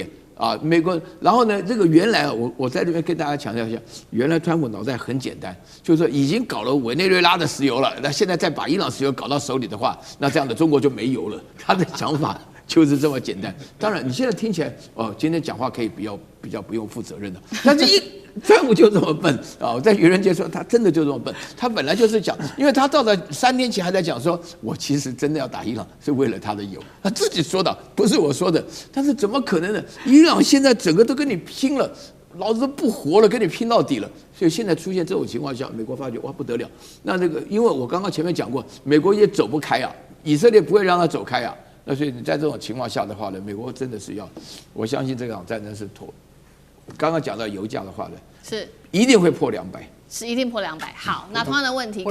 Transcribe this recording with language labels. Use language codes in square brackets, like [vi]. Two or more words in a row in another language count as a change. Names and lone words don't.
[zh] 啊，美國，然後呢，這個原來我在這邊跟大家強調一下，原來川普腦袋很簡單，就是說已經搞了委內瑞拉的石油了，那現在再把伊朗石油搞到手裡的話，那這樣的中國就沒油了。他的想法就是這麼簡單。當然，你現在聽起來，今天講話可以比較不用負責任的，但是川普就這麼笨啊！我在愚人節說他真的就這麼笨，他本來就是講，因為他到了3天前還在講說，我其實真的要打伊朗是為了他的油，他自己說的，不是我說的。但是怎麼可能呢？伊朗現在整個都跟你拼了，老子都不活了，跟你拼到底了。所以現在出現這種情況下，美國發覺哇不得了。那這個，因為我剛剛前面講過，美國也走不開啊，以色列不會讓他走開啊。那所以你在這種情況下的話呢，美國真的是要，我相信這場戰爭是妥。剛剛講到油價的話呢，是一定會破200，是一定破200。好，那同樣的問題，